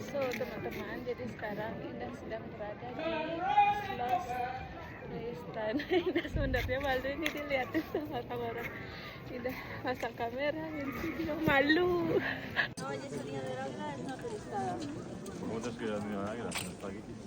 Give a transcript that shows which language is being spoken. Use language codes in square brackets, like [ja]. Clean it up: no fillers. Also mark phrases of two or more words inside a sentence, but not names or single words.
[id] teman-teman, jadi sekarang Indah sedang berada di Schloss Neustadt. Indah sebenarnya malu ini dilihatin sama orang. Indah pasang kamera, yang video malu. [es] Muchas gracias, mi hermana, gracias. Está aquí.